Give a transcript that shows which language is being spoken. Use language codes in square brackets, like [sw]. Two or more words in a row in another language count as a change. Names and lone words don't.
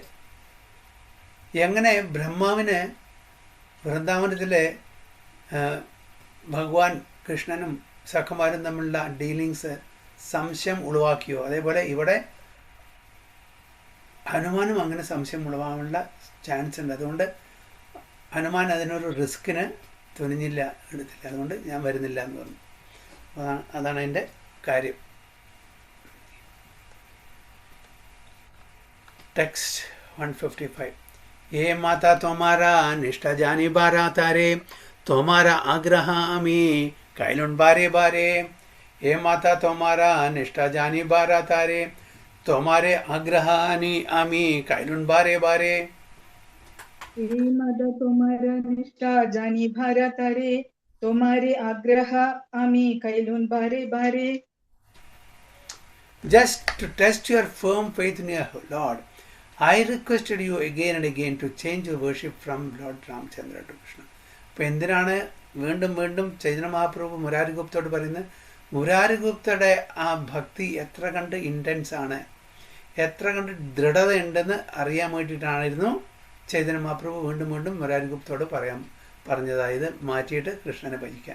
[ml] എങ്ങനെ ബ്രഹ്മാവിന് വൃന്ദാവനത്തിലെ ഭഗവാൻ കൃഷ്ണനും സഖമാരും തമ്മിലുള്ള ഡീലിങ്സ് സംശയം ഉളവാക്കിയോ, അതേപോലെ ഇവിടെ ഹനുമാനും അങ്ങനെ സംശയം ഉളവാകാനുള്ള ചാൻസ് ഉണ്ട്. അതുകൊണ്ട് ഹനുമാൻ അതിനൊരു റിസ്കിന് തുനിഞ്ഞില്ല, എടുത്തില്ല. അതുകൊണ്ട് ഞാൻ വരുന്നില്ല എന്ന് പറഞ്ഞു. അതാണ് എൻ്റെ കാര്യം. ടെക്സ്റ്റ് 155. [bn] এই মত তোমার নিষ্ঠা জানিবার তরে, তোমার আগ্রহ আমি কৈলুঁ বারে বারে. এই মত তোমার নিষ্ঠা জানিবার তরে, তোমারে আগ্রহ আমি কৈলুঁ বারে বারে. হে মত তোমার নিষ্ঠা জানিবার তরে, তোমারে আগ্রহ আমি কৈলুঁ বারে বারে. [en] Just to test your firm faith in your Lord, I requested you again and again to change your worship from Lord Ramchandra to Krishna. [ml] അപ്പോൾ എന്തിനാണ് വീണ്ടും വീണ്ടും ചൈതന്യ മഹാപ്രഭു മുരാരിഗുപ്തയോട് പറയുന്നത്? മുരാരിഗുപ്തയുടെ ആ ഭക്തി എത്ര കണ്ട് ഇൻറ്റൻസ് ആണ്, എത്ര കണ്ട് ദൃഢതയുണ്ടെന്ന് അറിയാൻ വേണ്ടിയിട്ടായിരുന്നു ചൈതന്യ മഹാപ്രഭു വീണ്ടും വീണ്ടും മുരാരിഗുപ്തയോട് പറഞ്ഞതായത് മാറ്റിയിട്ട് കൃഷ്ണനെ ഭജിക്കാൻ.